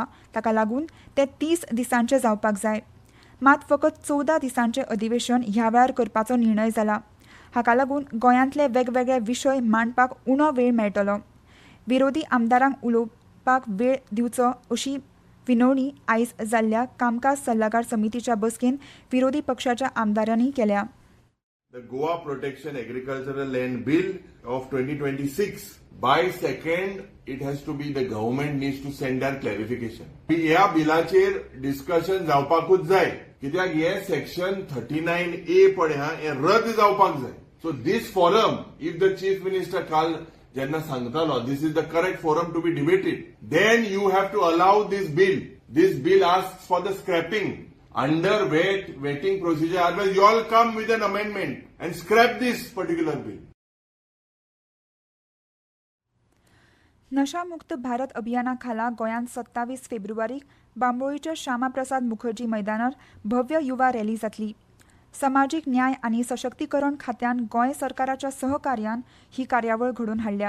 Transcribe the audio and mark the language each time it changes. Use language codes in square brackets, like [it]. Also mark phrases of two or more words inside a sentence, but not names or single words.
[kok] ताका लागून तें 30 दिसांचें जावपाक जाय. मात फकत 14 दिसांचें अधिवेशन ह्या वेळार करपाचो निर्णय जाला. हाका लागून गोंयांतले वेगवेगळे विशय मांडपाक उणो वेळ मेळटलो. विरोधी आमदारांक उलोवपाक वेळ दिवचो अशी विनवणी आयज जाल्ल्या कामकाज सल्लागार समितीच्या बसकेन विरोधी पक्षाच्या आमदारांनी केल्या. [en] The Goa Protection Agricultural Land Bill of 2026, by second, it has to be the government needs to send their clarification. [kok] ह्या बिलाचेर डिस्कशन जावपाकूच जाय. कित्याक हे सेक्शन 39A पळय हे रद्द जावपाक जाय. [en] So this forum, if the chief minister [kok] काल जेन्ना सांगतालो, [en] this is the correct forum to be debated, then you have to allow this bill. This bill asks for the scrapping. Under vetting procedure, otherwise you all come with an amendment and scrap this particular bill. [kok] नशामुक्त भारत अभियाना खाला गोंयांत 27 फेब्रुवारीक बांबोळीच्या श्यामाप्रसाद मुखर्जी मैदानार भव्य युवा रॅली जातली. समाजीक न्याय आनी सशक्तीकरण खात्यान गोंय सरकाराच्या सहकार्यान ही कार्यावळ घडोवन हाडल्या.